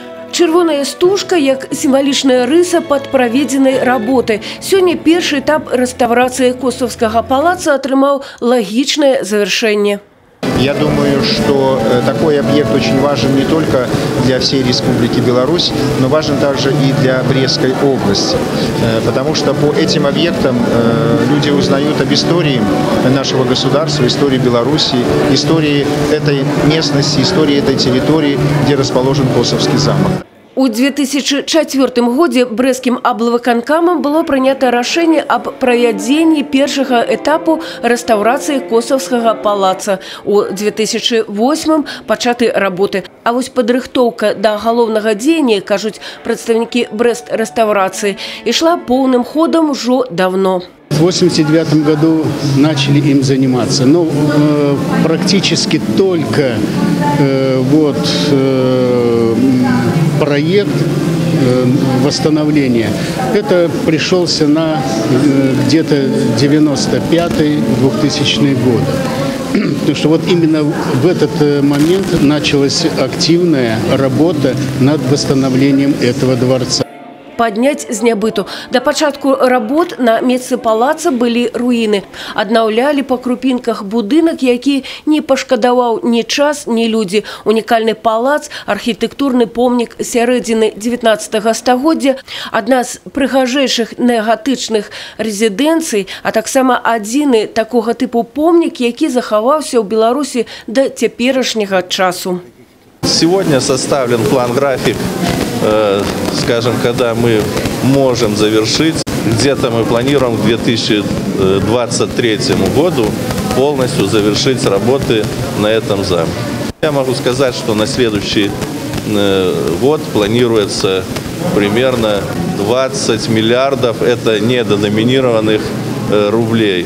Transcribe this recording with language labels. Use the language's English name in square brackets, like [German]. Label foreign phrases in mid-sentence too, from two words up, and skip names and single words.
[Belarusian] Чырвоная стужка як сімвалічная рыса пад праведзенай работы. Сёння першы этап рэстаўрацыі Косовскага палаца атрымаў лагічнае завяршэнне. [Russian] Я думаю, что такой объект очень важен не только для всей Республики Беларусь, но важен также и для Брестской области. Потому что по этим объектам люди узнают об истории нашего государства, истории Беларуси, истории этой местности, истории этой территории, где расположен Косовский замок. [Belarusian] У 2004 годзе брэсцкім аблвыканкамам было прынята рашэнне аб правядзенні першага этапу рэстаўрацыі Косовскага палаца. У 2008 пачаты работы. А вось падрыхтоўка да галоўнага дзеяння, кажуць прадстаўнікі Брэст-рэстаўрацыі, ішла поўным ходам ужо давно. [Russian] В 1989 году начали им заниматься, но практически только проект восстановления, это пришелся на где-то 95-2000 год. Потому что вот именно в этот момент началась активная работа над восстановлением этого дворца. [Belarusian] Падняць з нябыту. Да пачатку работ на месцы палаца былі руіны. Аднаўлялі па крупінках будынак, які не пашкадаваў ні час, ні людзі. Унікальны палац, архітэктурны помнік сярэдзіны 19 стагоддзя, адна з прыгажэйшых неагатычных рэзідэнцый, а таксама адзіны такога тыпу помнік, які захаваўся ў Беларусі да цяперашняга часу. [Russian] Сегодня составлен план-график, скажем, когда мы можем завершить. Где-то мы планируем к 2023 году полностью завершить работы на этом замке. Я могу сказать, что на следующий год планируется примерно 20 миллиардов, это неденоминированных рублей.